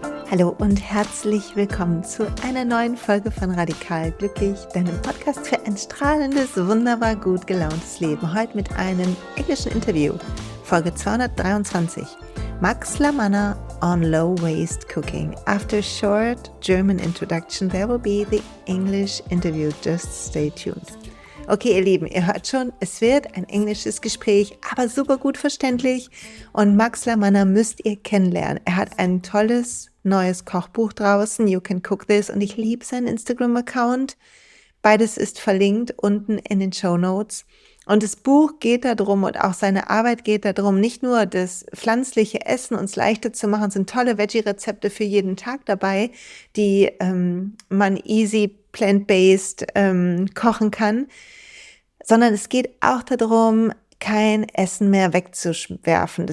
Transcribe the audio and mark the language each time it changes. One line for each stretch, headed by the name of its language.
German: Hallo und herzlich willkommen zu einer neuen Folge von Radikal Glücklich, deinem Podcast für ein strahlendes, wunderbar gut gelauntes Leben. Heute mit einem englischen Interview, Folge 223.
English: Manna on low-waste cooking. After a short German introduction, there will be the English interview. Just stay tuned.
German: Okay, ihr Lieben, ihr hört schon, es wird ein englisches Gespräch, aber super gut verständlich. Und Manna müsst ihr kennenlernen. Er hat ein tolles neues Kochbuch draußen, You Can Cook This, und ich liebe seinen Instagram-Account. Beides ist verlinkt unten in den Shownotes. Und das Buch geht darum und auch seine Arbeit geht darum, nicht nur das pflanzliche Essen uns leichter zu machen, sind tolle Veggie-Rezepte für jeden Tag dabei, die man easy plant-based kochen kann, sondern es geht auch darum, kein Essen mehr wegzuwerfen.